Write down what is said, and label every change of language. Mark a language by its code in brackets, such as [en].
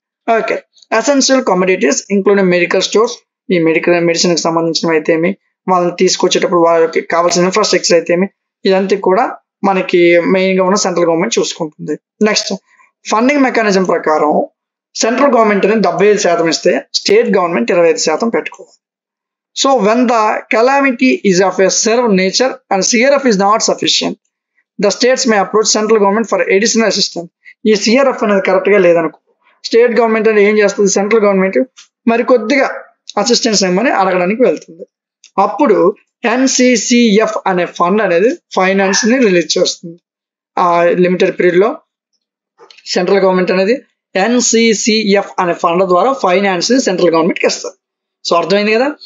[te] Okay, [en] essential commodities including medical stores, [te] ఈ medicine కి సంబంధించినవి అయితే ఏమి, వాళ్ళని తీసుకొచ్చేటప్పుడు వాళ్ళకి కావాల్సిన ఇన్ఫ్రాస్ట్రక్చర్ అయితే ఏమి, ఇదంతా కూడా మనకి మెయిన్ గా ఉన్న సెంట్రల్ గవర్నమెంట్ చూసుకుంటుంది. నెక్స్ట్ ఫండింగ్ మెకానిజం ప్రకారం సెంట్రల్ గవర్నమెంట్ అనేది 75% ఇస్తే స్టేట్ గవర్నమెంట్ 25% పెట్టుకోవాలి. [en] So when the calamity is of a severe nature and CRF is not sufficient, the states may approach central government for additional assistance. [te] ఈ CRF అనేది correct గా లేదనుకో, state government అనేది ఏం చేస్తుంది, సెంట్రల్ గవర్నమెంట్ మరి కొద్దిగా అసిస్టెన్స్ ఏమని అడగడానికి వెళ్తుంది. అప్పుడు NCCF అనే ఫండ్ అనేది ఫైనాన్స్ ని రిలీజ్ చేస్తుంది. ఆ లిమిటెడ్ పీరియడ్ లో సెంట్రల్ గవర్నమెంట్ అనేది NCCF అనే ఫండ్ ద్వారా ఫైనాన్స్ ని సెంట్రల్ గవర్నమెంట్ కి ఇస్తారు. సో అర్థమైంది కదా.